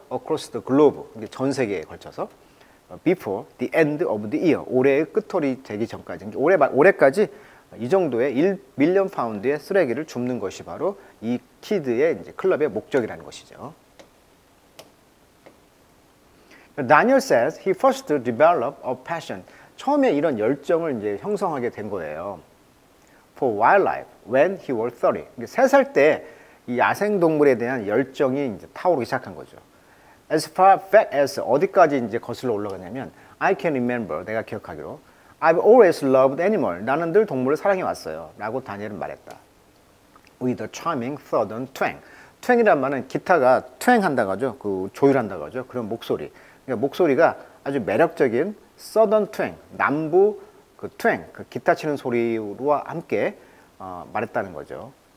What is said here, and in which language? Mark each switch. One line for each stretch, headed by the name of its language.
English: Across the globe,
Korean: 전 세계에 걸쳐서
English: before the end of the year,
Korean: 올해의 끝털이 되기 전까지, 올해까지 이 정도의 1 밀리언 파운드의 쓰레기를 줍는 것이 바로 이 키드의 이제 클럽의 목적이라는 것이죠.
English: Daniel says he first developed a passion.
Korean: 처음에 이런 열정을 이제 형성하게 된 거예요.
English: For wildlife when he was 30.
Korean: 3살 때 이 야생 동물에 대한 열정이 이제 타오르기 시작한 거죠.
English: As far back as
Korean: 어디까지 이제 거슬러 올라가냐면
English: I can remember,
Korean: 내가 기억하기로
English: I've always loved animal.
Korean: 나는 늘 동물을 사랑해 왔어요. 라고 다니엘은 말했다.
English: With a charming southern twang.
Korean: twang이란 말은 기타가 twang 한다고 하죠. 그 조율한다고 하죠. 그런 목소리. 그러니까 목소리가 아주 매력적인
English: southern twang,
Korean: 남부 그 twang, 그 기타 치는 소리와 함께 말했다는 거죠.